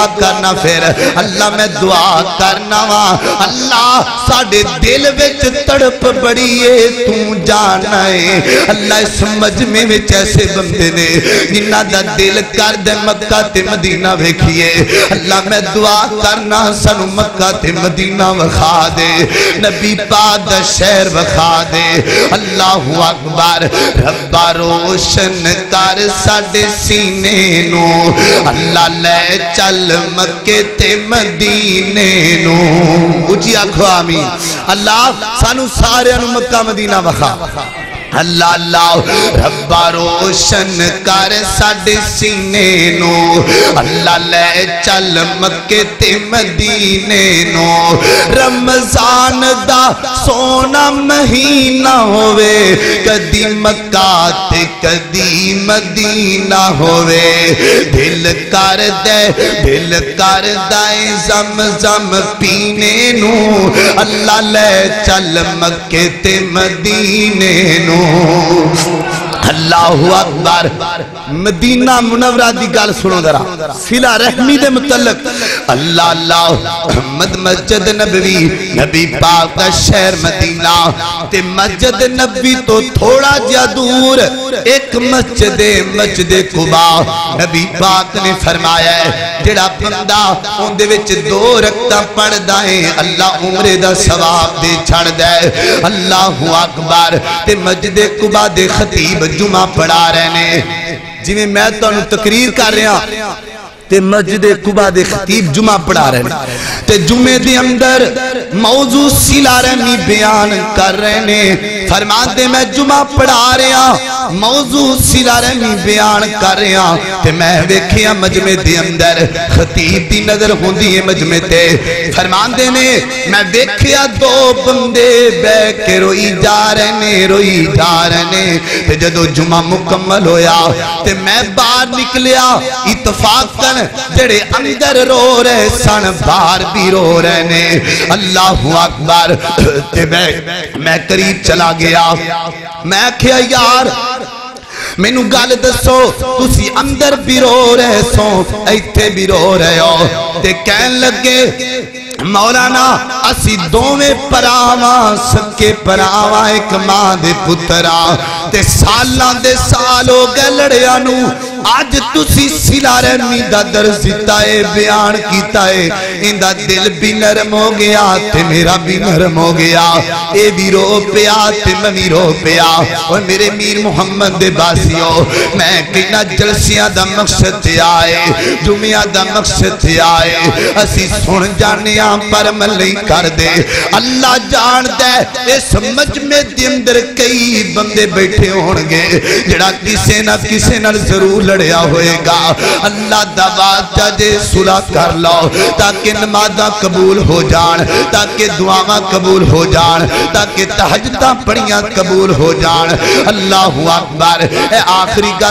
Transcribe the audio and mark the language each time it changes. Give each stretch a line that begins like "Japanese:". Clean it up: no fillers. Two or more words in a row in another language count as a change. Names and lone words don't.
Punjabi: کرنا، پھر اللہ میں دعا کرنا وا، اللہ ساڑے دل وچ تڑپ بڑی ہے تو جانا ہے، اللہ اس مجمع وچ ایسے بندے نے جنہ دا دل کر دے مکہ تے مدینہ ویکھیے، اللہ میں دعا کرنا سانو مکہ تے مدینہ وکھا دے، نبی پاک دا شہر وکھا دے، اللہ اکبر۔ ربا روشن کر ساڈے سینے نو، اللہ لے چل مکے تے مدینے نو، اچھی آنکھو آمین، اللہ سانو سارے انو مکہ مدینہ وکھا، اللہ اللہ ربا روشن کر ساڈے سینے نو، اللہ لے چل مکے تے مدینے نو، رمضان دا سونا مہینہ ہوئے، کدی مکہ تے کدی مدینہ ہوئے، دل کر دائیں زم زم پینے نو، اللہ لے چل مکے تے مدینے نو، اللہ اکبر۔ مدینہ منورہ دی گل سنو ذرا، صلہ رحمی دے متعلق، اللہ اللہ محمد مسجد نبوی، نبی پاک کا شہر مدینہ تے مسجد نبوی تو تھوڑا جا دور ایک مسجد قبا، نبی پاک نے فرمایا ہے جڑا بندہ ان دے وچ 2 رکعتاں پڑھدا ہے اللہ عمرے دا ثواب دے چھڑ دے، اللہ اکبر۔ تے مسجد قبا دے خطیب جمعہ پڑھا رہے نے، جی میں تو انہوں تقریر کر رہے ہیں تے مسجد قبا دے خطیب جمعہ پڑھا رہے ہیں، تے جمعے دے اندر موضوع صلہ رحمی بیان کر رہے ہیں، فرماندے میں جمعہ پڑھا رہا موضوع صلہ رحمی بیان کر رہا تے میں ویکھیا مجمع دے اندر خطیب دی نظر ہوندی ہے مجمع تے فرماندے نے میں ویکھیا دو بندے بے کے روئی جا رہے نے تے جدو جمعہ مکمل ہویا تے میں باہر نکلیا اتفاقاً جڑے اندر رو رہے سن باہر بھی رو رہے نے اللہ اکبر تے میں قریب چلا گیا میں کہا یار مینوں گل دسو تسی اندر بھی رو رہے سو ایتھے بھی رو رہے ہو تے کہن لگے مولانا اسی دوویں پراواں سکے پراواں ایک ماں دے پترا تے سالاں دے سال ہو گئے لڑیا نو آج تسی صلہ رحمی دا درس دیتا ہے بیان کیتا ہے ان دا دل بھی نرم ہو گیا تے میرا بھی نرم ہو گیا اے بھی رو پیا تے میں بھی رو پیا اور میرے میر محمد دے باسیوں میں کہنا جلسیاں دا مقصد تے آئے جمعہ دا مقصد تے آئے اسی سن جانے پر عمل نہیں کر دے اللہ جان دے اس مجمع دے اندر کئی بندے بیٹھے ہونگے جڑا کسے نہ ضرور لڑیا ہوئے گا اللہ دعوات جاجے صلح کر لو تاکہ نمازاں قبول ہو جان تاکہ دعاواں قبول ہو جان تاکہ تہجداں پڑھیاں قبول ہو جان اللہ اکبر اے آخری گل